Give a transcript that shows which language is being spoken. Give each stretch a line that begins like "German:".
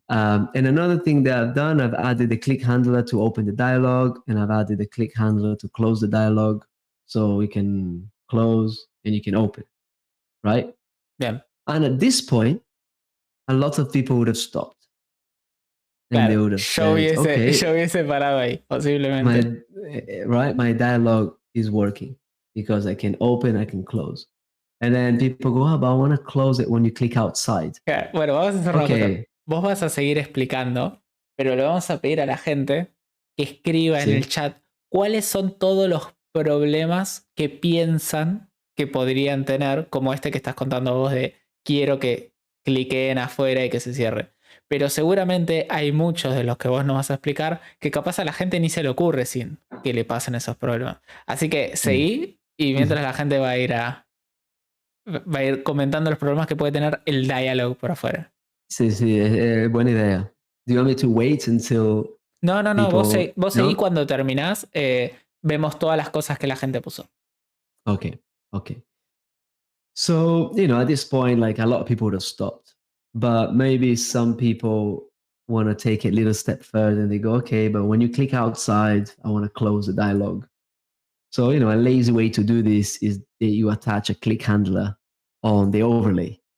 English: And another thing that I've done, I've added the click handler to open the dialogue, and I've added the click handler to close the dialogue, so we can close and you can open, right? Yeah. And at this point, a lot of people would have stopped. And they would have
Spanish: yo hubiese parado ahí, posiblemente.
English: My dialogue is working because I can open, I can close. And then people go, but I want to close it when you click outside.
Spanish: Bueno, vamos a hacer una cosa. Vos vas a seguir explicando, pero le vamos a pedir a la gente que escriba en el chat cuáles son todos los problemas que piensan que podrían tener, como este que estás contando vos de quiero que cliquen afuera y que se cierre. pero seguramente hay muchos de los que vos nos vas a explicar que capaz a la gente ni se le ocurre sin que le pasen esos problemas. Así que Mm. seguí y mientras la gente va a ir comentando los problemas que puede tener el diálogo por afuera. Sí, sí, buena idea.
English: Do you want me to wait until
Spanish: No,
English: people?
Spanish: vos seguí
English: No?
Spanish: cuando terminás, vemos todas las cosas que la gente puso.
English: Okay, okay. So, at this point, like a lot of people would have stopped, but maybe some people want to take it a little step further and they go, okay, but when you click outside, I want to close the dialog. So, a lazy way to do this is that you attach a click handler on the overlay.